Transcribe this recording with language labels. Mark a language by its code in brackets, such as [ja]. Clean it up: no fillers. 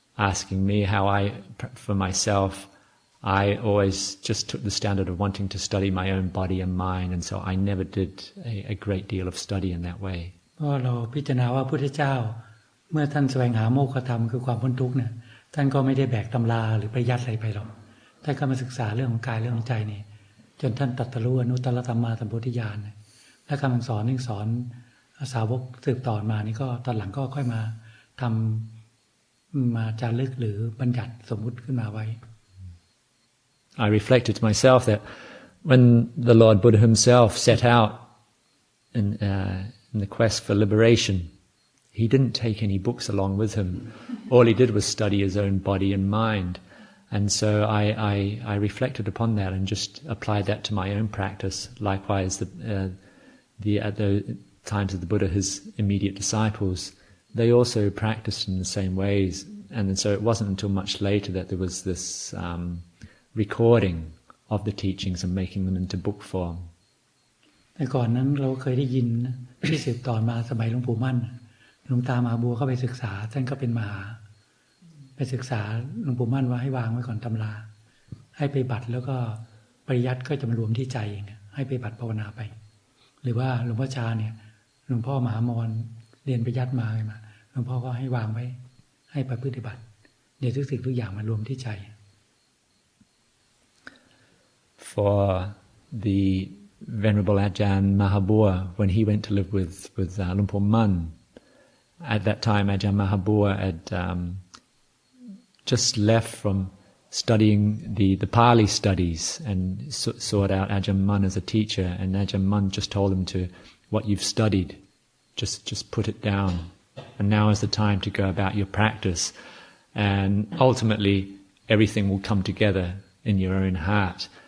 [en] Asking me how for myself, I always just took the standard of wanting to study my own body and mind, and so I never did a great deal of study in that way. [th] เพราะเราพิจารณาว่าพระพุทธเจ้าเมื่อท่านแสวงหาโมฆะธรรมคือความพ้นทุกข์เนี่ยท่านก็ไม่ได้แบกตำราหรือปริยัติอะไรไปหรอกท่านก็มาศึกษาเรื่องของกายเรื่องของใจนี่จนท่านตรัสรู้อนุตตรธรรมาสัมโพธิญาณและคำสอนที่สอนสาวกสืบต่อมานี่ก็ตอนหลังก็ค่อยมาทำมาจารึกหรือบัญญัติสมมุติขึ้นมาไว้ [en] I reflected to myself that when the Lord Buddha himself set out in the quest for liberation, he didn't take any books along with him. All he did was study his own body and mind. And so I reflected upon that and just applied that to my own practice. Likewise, at the times of the Buddha, his immediate disciples, they also practiced in the same ways. And so it wasn't until much later that there was this recording of the teachings and making them into book form. [th] แต่ก่อนนั้นเราเคยได้ยินที่สืบต่อมาสมัยหลวงปู่มั่นหลวงตามหาบัวเข้าไปศึกษาท่านก็เป็นมหาไปศึกษาหลวงปู่มั่นว่าให้วางไว้ก่อนตำราให้ไปบัตรแล้วก็ปริยัติก็จะมารวมที่ใจเองให้ไปบัตรภาวนาไปหรือว่าหลวงพ่อชาเนี่ยหลวงพ่อมหามรเรียนปริยัติมาหลวงพ่อก็ให้วางไว้ให้ไปปฏิบัติเดี๋ยวทุกสิ่งทุกอย่างมารวมที่ใจ [en] For the Venerable Ajahn Mahabua, when he went to live with Luang Por Mun, at that time Ajahn Mahabua had just left from studying the Pali studies and sought out Ajahn Mun as a teacher, and Ajahn Mun just told him to, what you've studied, just put it down, and now is the time to go about your practice, and ultimately everything will come together in your own heart.